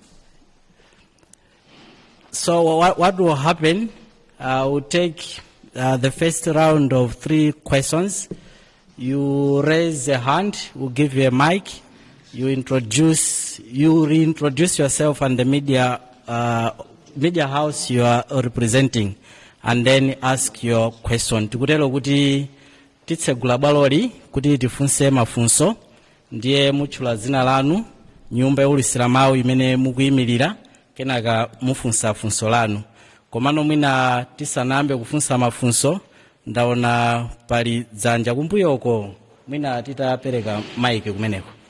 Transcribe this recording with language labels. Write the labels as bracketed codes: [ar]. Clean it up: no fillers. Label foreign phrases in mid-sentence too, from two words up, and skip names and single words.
[en] So what will happen, we'll take the first round of 3 questions. You raise a hand, we'll give you a mic. You reintroduce yourself and the media house you are representing, and then ask your question. [ny] Tikutelo kuti titsegula bwaloli kuti tifunse mafunso, ndiye mutchula zina lanu, nyumba yaulisira mawu imene mukuyimirira, kenaka mufunsa funso lanu. Komano mwina tisanambe kufunsa mafunso, ndaona pali dzanja kumbuyoko, mwina titapereka maiki kumeneko.